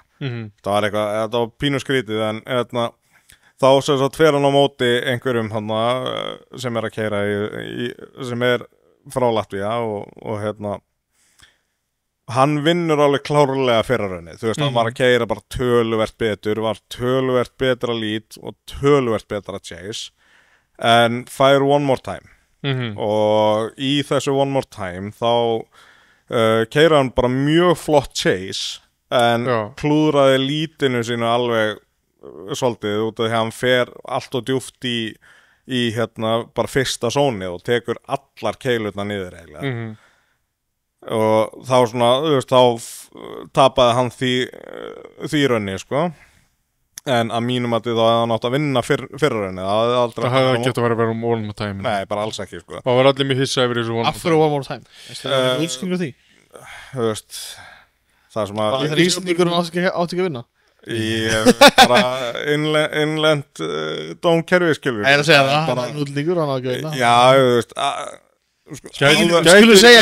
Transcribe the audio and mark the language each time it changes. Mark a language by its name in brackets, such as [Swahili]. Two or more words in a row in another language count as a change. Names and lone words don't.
[Icelandic] Það var eitthvað, það var pínu skrítið en þá fer hann á móti einhverjum sem er að keyra sem er frá Latvía og hann vinnur alveg klárlega fyrraraunnið, þú veist, hann var að keyra bara töluvert betur, var töluvert betra lead og töluvert betra chase en fær [English] one more time. [Icelandic] Og í þessu [English] one more time [Icelandic] þá keyra hann bara mjög flott chase en klúðraði lítinu sínu alveg svolítið út af því að hann fer allt og djúpt í bara fyrsta zóni og tekur allar keilurna niður eiginlega. Og þá svona, þú veist, þá tapaði hann því raunni sko. En að mínum að þá hefði hann átt að vinna fyrraraunnið. Það hefði ekki átt að vera [English] one more time. [Icelandic] Nei, bara alls ekki sko. Það var allir mjög hissa yfir þessu [English] one more time. [Icelandic] Af hverju [English] one more time? [Icelandic] Það er útskynningur því. Þú veist, það sem að það er Íslandingurinn átti ekki að vinna. Bara innlend dómkerfi skilur. Það er að segja það, hann er útlendingur, hann átti ekki að vinna. Já, þú veist Skulum segja